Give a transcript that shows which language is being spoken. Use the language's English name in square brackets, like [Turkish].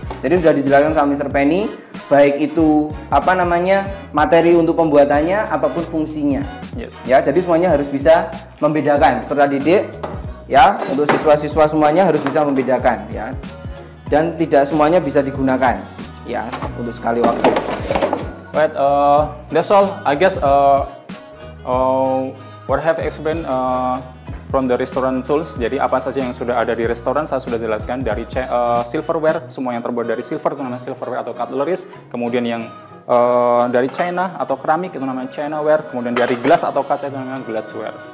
[Indonesian] Jadi sudah dijelaskan sama Mr. Penny, baik itu materi untuk pembuatannya ataupun fungsinya. [English] Yes. [Indonesian] Ya, jadi semuanya harus bisa membedakan. Peserta didik ya, untuk siswa-siswa semuanya harus bisa membedakan ya. Dan tidak semuanya bisa digunakan ya untuk sekali waktu. [English] Right, that's all. I guess what I have explained from the restaurant tools. [Indonesian] Jadi apa saja yang sudah ada di restoran saya sudah jelaskan, dari silverware, semua yang terbuat dari silver itu namanya silverware atau cutleries. Kemudian yang dari china atau keramik itu namanya chinaware. Kemudian dari gelas atau kaca itu namanya glassware.